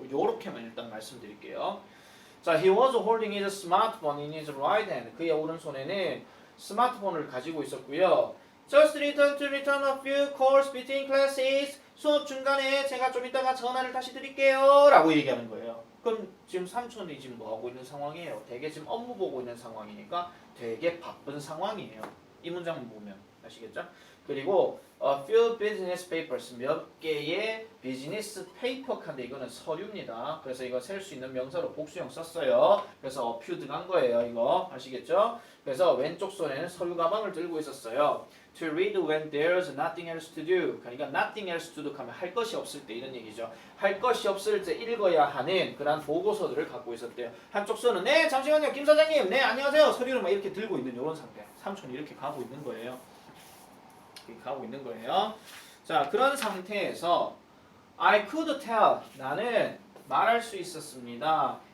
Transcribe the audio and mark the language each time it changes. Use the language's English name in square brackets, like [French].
[Korean] 요렇게만 일단 말씀드릴게요. [English] 자, he was holding his smartphone in his right hand. [Korean] 그의 오른손에는 스마트폰을 가지고 있었고요. [English] Just return to return a few calls between classes. [Korean] 수업 중간에 제가 좀 이따가 전화를 다시 드릴게요. 라고 얘기하는 거예요. 그럼 지금 삼촌이 지금 뭐 하고 있는 상황이에요? 되게 지금 업무 보고 있는 상황이니까 되게 바쁜 상황이에요. 이 문장만 보면 아시겠죠? 그리고 [English] a few business papers [Korean] 몇 개의 비즈니스 페이퍼 칸데 이거는 서류입니다. 그래서 이거 셀 수 있는 명사로 복수형 썼어요. 그래서 a few 들어간 거예요. 이거 아시겠죠? 그래서 왼쪽 손에는 서류 가방을 들고 있었어요. [English] To read when there's nothing else to do. [Korean] 그러니까 [English] nothing else to do [Korean] 하면 할 것이 없을 때 이런 얘기죠. 할 것이 없을 때 읽어야 하는 그런 보고서들을 갖고 있었대요. 한쪽 손은 네 잠시만요 김 사장님 네 안녕하세요 서류를 막 이렇게 들고 있는 이런 상태. 삼촌이 이렇게 가고 있는 거예요. 이렇게 가고 있는 거예요. 자 그런 상태에서 [English] I could tell [Korean] 나는 말할 수 있었습니다.